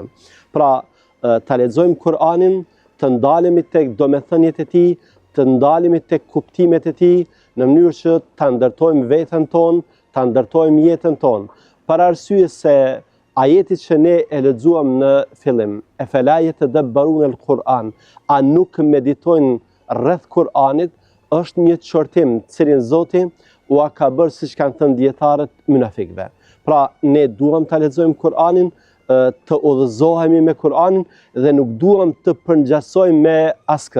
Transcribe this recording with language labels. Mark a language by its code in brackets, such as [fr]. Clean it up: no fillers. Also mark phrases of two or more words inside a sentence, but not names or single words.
[sq] Pra, ta lexojmë Kur'anin, të ndalemi tek domethëniet e tij, të ndalemi tek kuptimet e tij, në mënyrë që ta ndërtojmë veten tonë, ta ndërtojmë jetën tonë. Për arsye se ajeti që ne e lexuam në fillim, [ar] "أفلا يتدبرون القرآن", [sq] a nuk meditojnë rreth Kur'anit, është një çortim cilin Zoti ua ka bërë, siç kanë thënë dietarët, munafikëve. Pra, ne duam ta lexojmë Kur'anin, të udhëzohemi me Kur'anin dhe nuk duam të përngjasojmë me askë.